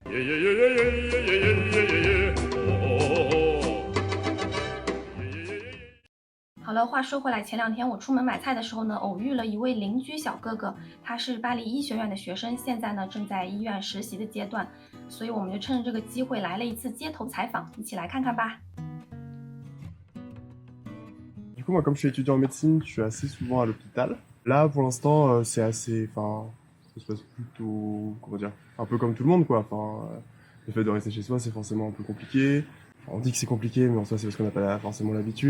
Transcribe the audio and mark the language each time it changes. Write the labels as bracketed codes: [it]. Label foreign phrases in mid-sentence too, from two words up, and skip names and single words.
[zh] 好了，话说回来，前2天我出门买菜的时候呢，偶遇了一位邻居小哥哥，他是巴黎医学院的学生，现在呢正在医院实习的阶段，所以我们就趁着这个机会来了一次街头采访，一起来看看吧。 [fr] Du coup, moi, comme je suis étudiant en médecine, je suis assez souvent à l'hôpital. Là, pour l'instant, c'est assez, enfin, ça se passe plutôt, comment dire, un peu comme tout le monde, quoi. Enfin, le fait de rester chez soi, c'est forcément un peu compliqué. On dit que c'est compliqué, mais en soi, c'est parce qu'on n'a pas forcément l'habitude.